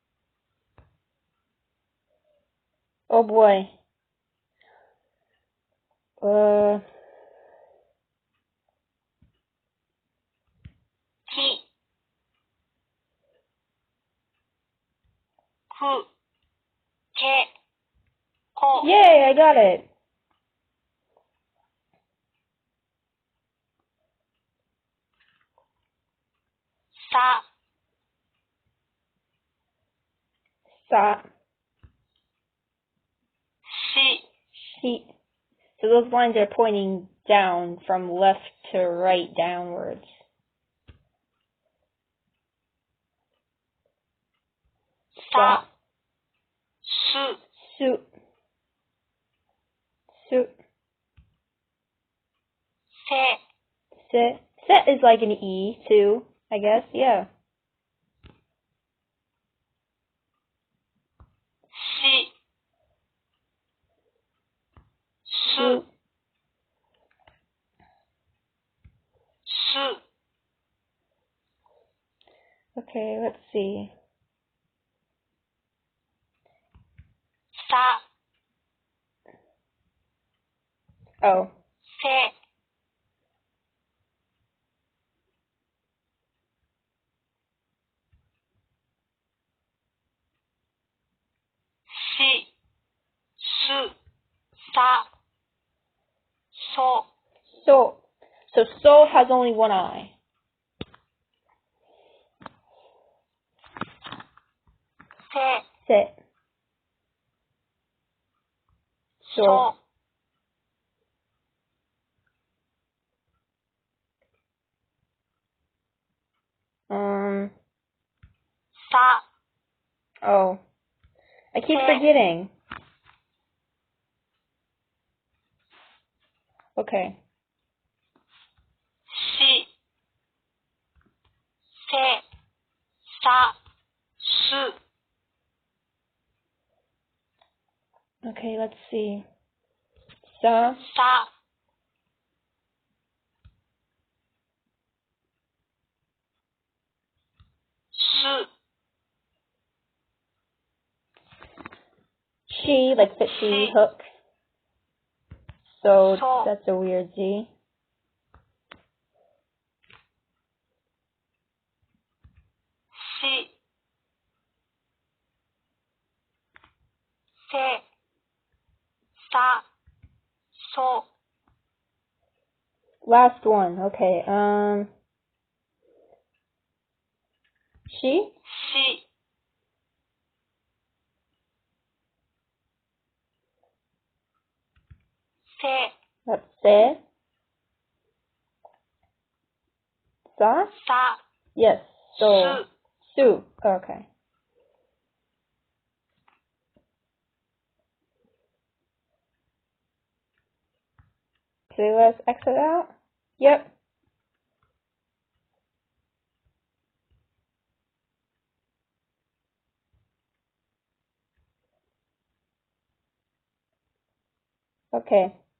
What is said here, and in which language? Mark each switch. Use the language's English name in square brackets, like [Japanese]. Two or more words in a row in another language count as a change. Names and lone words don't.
[English] Oh boy. [Japanese] Ki, ku, ke, ko. [English] Yay, I got it. [Japanese] Sa, Sa, shi, she. [English] So those lines are pointing down from left to right downwards. [Japanese] sa, su, Su. Su. se, Se. [English] Set is like an E too, I guess. Yeah. [Japanese] shi, su, Su. su. [English] Okay, let's see. [Japanese] Sa, [English] Oh. [Japanese] se, shi, su, sa, so. [English] So. So has only one I. [Japanese] Se, Se. so. Sa, [English] Oh. I keep [Japanese] Se. [English] forgetting. Okay. [Japanese] Shi, se, sa, su. [English] Okay, let's see. [Japanese] Sa. Sa, su. [English] She, like fishy, hook. So [Japanese] So. [English] that's a weird Z. [Japanese] Shi, se, sa, so. [English] Last one. Okay. She. [Japanese] Shi, se, [English] That's se. Sa. [Japanese] sa, [English] Yes. So. [Japanese] su. Su. [English] Okay. Okay, let's exit out. Yep. Okay.